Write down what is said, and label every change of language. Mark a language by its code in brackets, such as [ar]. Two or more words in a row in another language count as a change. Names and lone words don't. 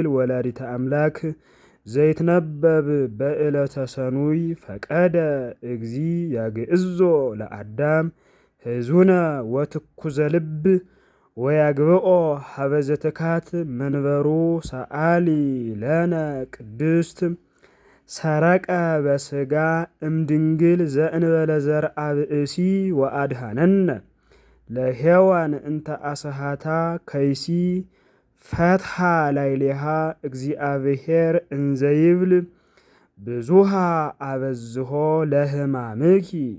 [gez] ወላዲተ አምላክ ዘይትነበብ በዕለተ ሰኑይ ፈቀደ እግዚ ያግዕዞ ለአዳም ሕዙነ ወትኩዘ ልብ ወያግብኦ ሀበዘትካት መንበሩ ሰአሊ ለነ ቅድስት ሰረቀ በስጋ እምድንግል ዘእንበለ ዘርአ ብእሲ ወአድኀነነ ለሔዋን እንተ አስሃታ ከይሲ ፈትሐ ላዕሌሃ እግዚአብሔር እንዘይብል ብዙሃ አበዝሖ ለሕማምኪ።